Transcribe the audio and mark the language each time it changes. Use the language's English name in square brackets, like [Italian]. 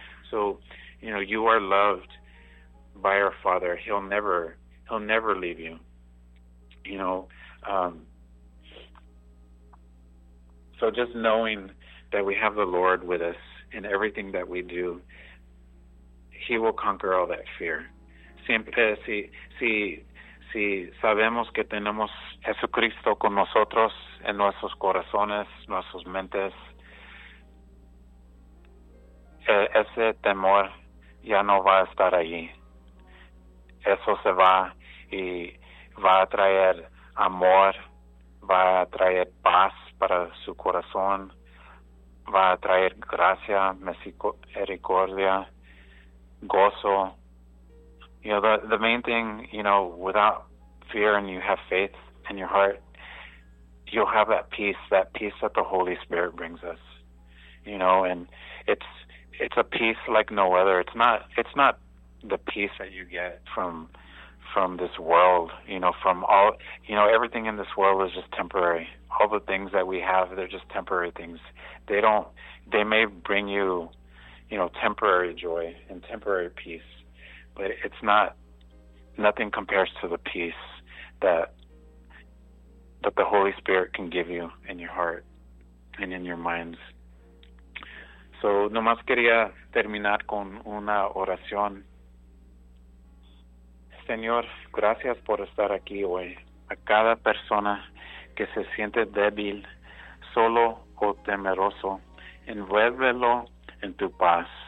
[English] So, you know, you are loved by our Father. He'll never leave you. You know, so just knowing that we have the Lord with us in everything that we do, He will conquer all that fear. [Spanish] Siempre, si sabemos que tenemos Jesucristo con nosotros en nuestros corazones, nuestras mentes, ese temor ya no va a estar allí. Eso se va y va a traer amor, va a traer paz para su corazón, va a traer gracia, misericordia, gozo. [English] You know, the main thing, you know, without fear and you have faith in your heart, you'll have that peace that the Holy Spirit brings us. You know, and it's a peace like no other. It's not the peace that you get from this world, you know, from all, you know, everything in this world is just temporary. All the things that we have, they're just temporary things. They may bring you, you know, temporary joy and temporary peace, but nothing compares to the peace that the Holy Spirit can give you in your heart and in your minds. [Spanish] So, nomás quería terminar con una oración. Señor, gracias por estar aquí hoy. A cada persona que se siente débil, solo o temeroso, envuélvelo en tu paz.